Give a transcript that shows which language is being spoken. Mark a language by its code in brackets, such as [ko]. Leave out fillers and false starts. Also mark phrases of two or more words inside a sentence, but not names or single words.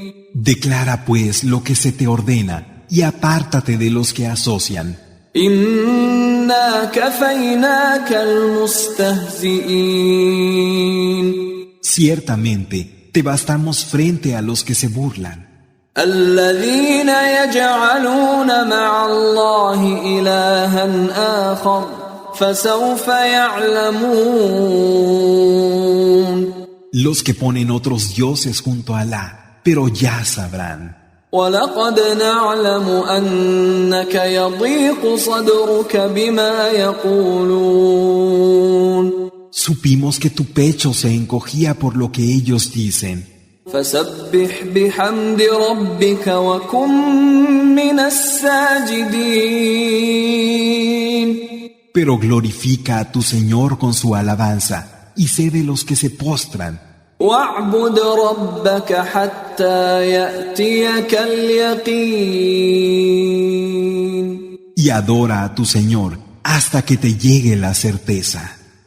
[es] Declara pues lo que se te ordena y apártate de los que asocian. [ar] إنا كفيناك المستهزئين [es] Ciertamente, te bastamos frente a los que se burlan, [ar] الذين يجعلون مع الله إلها آخر فسوف يعلمون [es] los que ponen otros dioses junto a Alá, pero ya sabrán. [ar] ولقد نعلم أنك يضيق صدرك بما يقولون [es] Supimos que tu pecho se encogía por lo que ellos dicen. [ar] فسبح بحمد ربك وكن من الساجدين. [es] Pero glorifica a tu Señor con su alabanza y sé de los que se postran. [ar] واعبد ربك حتى يأتيك اليقين. [es] Y adora a tu Señor hasta que te llegue la certeza.